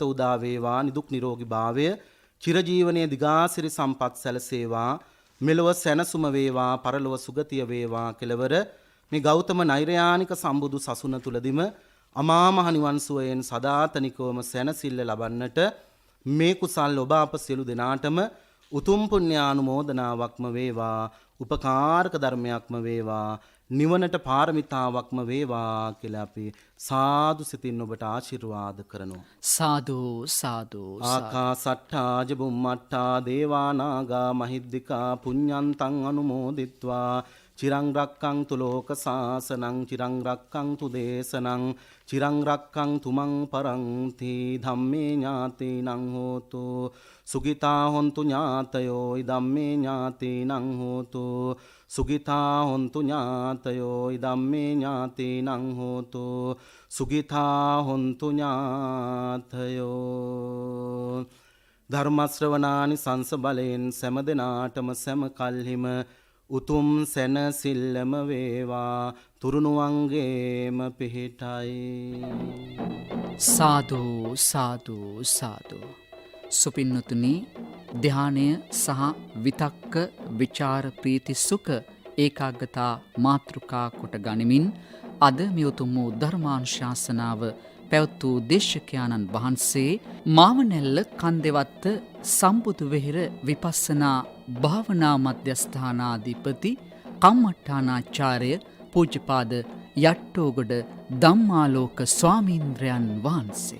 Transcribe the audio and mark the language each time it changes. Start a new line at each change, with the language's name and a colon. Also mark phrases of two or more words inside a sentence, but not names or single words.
Sinhala: උදා වේවා නිදුක් නිරෝගී භාවය චිරජීවනයේ දිගාසිරි සම්පත් සැලසේවා මෙලොව සැනසුම වේවා පරලොව සුගතිය වේවා කෙලවර මේ ගෞතම නෛර්යානික සම්බුදු සසුන තුලදිම අමා මහ නිවන් සුවයෙන් සදාතනිකවම සැනසෙල්ල ලබන්නට මේ කුසල් ඔබ අප සියලු දෙනාටම උතුම් පුණ්‍යානුමෝදනාවක්ම වේවා උපකාරක ධර්මයක්ම වේවා නිවනට පාරමිතාවක්ම වේවා කියලා අපි සාදු සිතින් ඔබට ආශිර්වාද කරනවා. සාදු සාදු
Pali: ආකාසට්ඨා බුම්මට්ඨා දේවා නාග මහිද්దికා පුඤ්ඤන්තං අනුමෝදිත්වා චිරං රක්ඛන්තු ලෝක සාසනං චිරං රක්ඛන්තු දේශනං චිරං රක්ඛන්තු මං පරන්ති ධම්මේ ඥාතිනං හෝතු සුඛිතා හොන්තු ඥාතයෝ ඉදම්මේ ඥාතිනං හෝතු සුඛිතා හොන්තු ඥාතයෝ ඉදම්මේ ඥාතිනං හෝතු සුඛිතා හොන්තු
Sinhala: ඥාතයෝ ධර්ම ශ්‍රවණානි සංස බලෙන් සෑම දිනාටම සෑම කල්හිම උතුම් සැනසෙල්ලම වේවා තුරුණුවන්ගේම පිහිටයි. සාදු සාදු සාදු. සුපින්නතුනි, ධානය සහ විතක්ක විචාර ප්‍රීති සුඛ ඒකාග්‍රතා මාතෘකා කොට ගනිමින් අද මේ උතුම් වූ ධර්මානුශාසනාව පැවැත් වූ දේශකයාණන් වහන්සේ මාවනැල්ල කන්දෙවත්ත සම්බුදු වෙහෙර විපස්සනා භාවනා මධ්‍යස්ථානාධිපති කම්මට්ටානාචාර්ය පූජ්‍යපාද යට්ටෝගොඩ ධම්මාලෝක ස්වාමීන්ද්‍රයන් වහන්සේ.